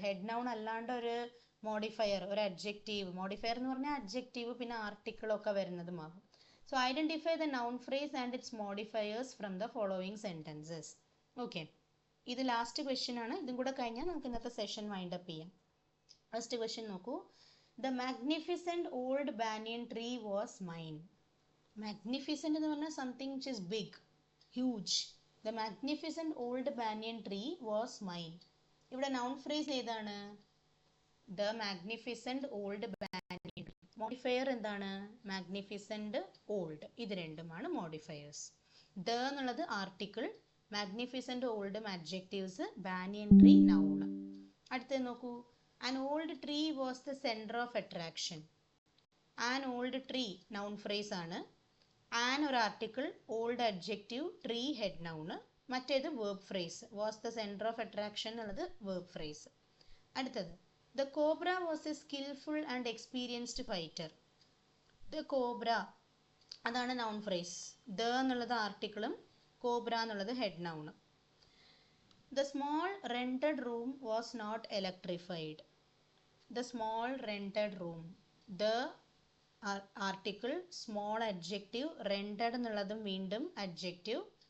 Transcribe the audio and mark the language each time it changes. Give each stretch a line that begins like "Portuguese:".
Malayalam: Head noun അല്ലാണ്ട് ഒരു modifier, ഒരു അഡ്ജക്റ്റീവ്. മോഡിഫയർ എന്ന് പറഞ്ഞാൽ അഡ്ജക്റ്റീവ് പിന്നെ ആർട്ടിക്കിളൊക്കെ വരുന്നതുമാകും.
English: So identify the noun phrase and its modifiers from the following sentences.
Malayalam: Okay, ഇത് ലാസ്റ്റ് ക്വസ്റ്റ്യൻ ആണ്. ഇതും കൂടെ കഴിഞ്ഞാൽ നമുക്ക് ഇന്നത്തെ സെഷൻ വൈൻഡപ്പ് ചെയ്യാം. ഫസ്റ്റ് ക്വസ്റ്റ്യൻ നോക്കൂ.
English: The magnificent old banyan tree was mine. Magnificent എന്ന് പറഞ്ഞാൽ something which is big, huge. The magnificent old banyan tree was mine. ഇവിടെ noun phrase ഏതാണ്? The magnificent old banyan tree. Modifier എന്താണ്? Magnificent old. ഇത് രണ്ടുമാണ് modifiers. The എന്നുള്ളത് article, magnificent old adjectives, banyan tree noun.
Malayalam: അടുത്തത് നോക്കൂ.
English: An old tree was the center of attraction. An old tree noun phrase ആണ്. An ഒരു article, old adjective, tree head noun. മറ്റേത് verb phrase. Was the center of attraction എന്നുള്ളത് verb phrase. അടുത്തത്, the cobra was a skillful and experienced fighter. The cobra
Malayalam: അതാണ് noun phrase. The എന്നുള്ളത് ആർട്ടിക്കിളും cobra എന്നുള്ളത് head നൗണും.
English: The small rented room was not electrified. The small rented room, the article, small adjective, rented എന്നുള്ളതും വീണ്ടും adjective.